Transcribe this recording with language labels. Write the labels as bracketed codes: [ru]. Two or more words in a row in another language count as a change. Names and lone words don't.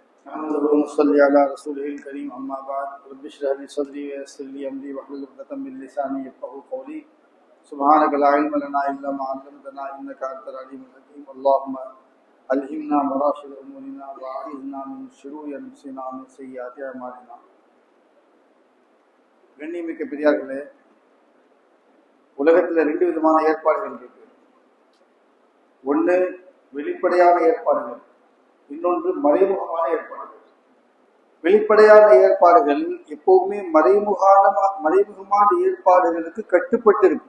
[ar] صلی علی رسول الکریم اما بعد رب اشرح لي صدري ويسر لي امري واحلل عقدة من لساني يفقهوا قولي سبحانك لا علم لنا الا ما علمتنا انك انت العليم الحكيم اللهم الهمنا مراشد امورنا واعذنا من شرور انفسنا ومن سيئات اعمالنا. [ta] கண்ணியமிக்க பெரியார்களே, உலகத்தில் ரெண்டு விதமான ஏற்பாடுகள் இருக்கு. ஒன்று வெளிப்படையான ஏற்பாடுகள், இன்னொன்று மறைமுகமான ஏற்பாடுகள். வெளிப்படையான ஏற்பாடுகள் எப்பவுமே மறைமுகமான ஏற்பாடுகளுக்கு கட்டுப்பட்டு இருக்கும்.